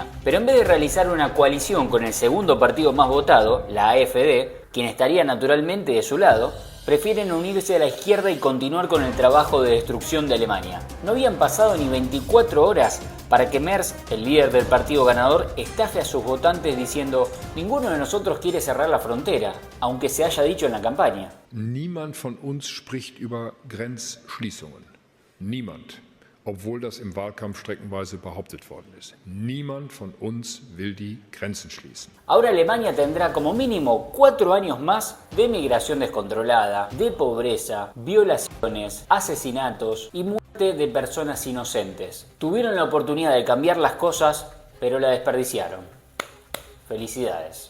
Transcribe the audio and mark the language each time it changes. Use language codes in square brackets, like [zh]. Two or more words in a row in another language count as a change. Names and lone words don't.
[es] Pero en vez de realizar una coalición con el segundo partido más votado, la AfD, quien estaría naturalmente de su lado, prefieren unirse a la izquierda y continuar con el trabajo de destrucción de Alemania. No habían pasado ni 24 horas para que Merz, el líder del partido ganador, estafe a sus votantes diciendo: ninguno de nosotros quiere cerrar la frontera, aunque se haya dicho en la campaña. [de] Niemand von uns spricht über Grenzschließungen. Niemand. Obwohl das im Wahlkampf streckenweise behauptet worden ist. Niemand von uns will die Grenzen schließen. [es] Ahora Alemania tendrá como mínimo 4 años más de migración descontrolada, de pobreza, violaciones, asesinatos y muerte de personas inocentes. Tuvieron la oportunidad de cambiar las cosas, pero la desperdiciaron. Felicidades.